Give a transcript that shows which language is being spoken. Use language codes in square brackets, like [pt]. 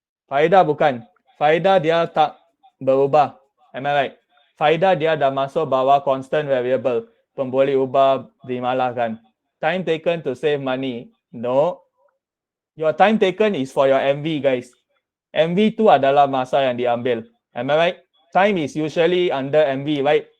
[ms] Faedah bukan. Faedah dia tak berubah. [en] Am I right? [ms] Faedah dia dah masuk bawah constant variable. Pemboleh ubah dimalahkan. [en] Time taken to save money. No. Your time taken is for your MV, guys. [ms] MV tu adalah masa yang diambil. [en] Am I right? Time is usually under MV, right?